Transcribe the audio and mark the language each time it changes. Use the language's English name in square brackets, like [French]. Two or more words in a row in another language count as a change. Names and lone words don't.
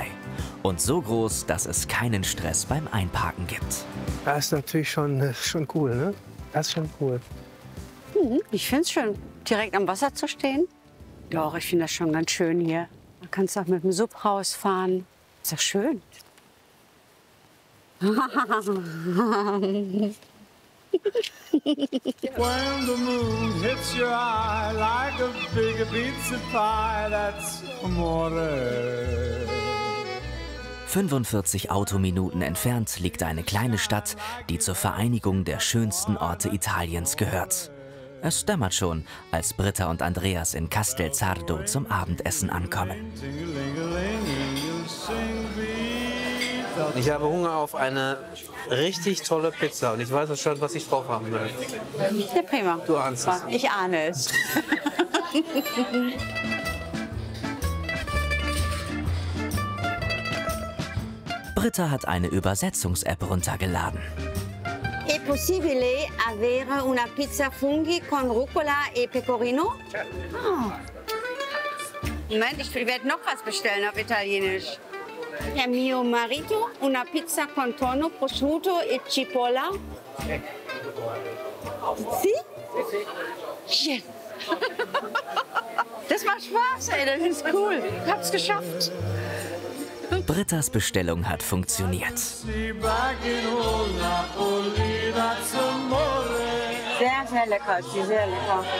[German] Und so groß, dass es keinen Stress beim Einparken gibt. Das ist natürlich schon cool, ne? Das ist schon cool. Ich finde es schön, direkt am Wasser zu stehen. Doch, ich finde das schon ganz schön hier. Man kann auch mit dem Sub rausfahren. Ist doch schön. [English] When the moon hits your eye like a big pizza pie, that's amore. [German] 45 Autominuten entfernt liegt eine kleine Stadt, die zur Vereinigung der schönsten Orte Italiens gehört. Es dämmert schon, als Britta und Andreas in Castelsardo zum Abendessen ankommen. Ich habe Hunger auf eine richtig tolle Pizza und ich weiß auch schon, was ich drauf haben will. Ja, prima. Du ahnst es. Ich ahne es. Britta hat eine Übersetzungs-App runtergeladen. [Italian] È possibile avere una pizza funghi con rucola e pecorino? [German] Oh. Moment, ich werde noch was bestellen auf Italienisch. [Italian] Per mio marito una pizza con tonno, prosciutto e cipolla. [German] Sie? Yes. Das macht Spaß, ey, das ist cool. Ich hab's geschafft. Brittas Bestellung hat funktioniert. Sehr, sehr lecker, sehr lecker.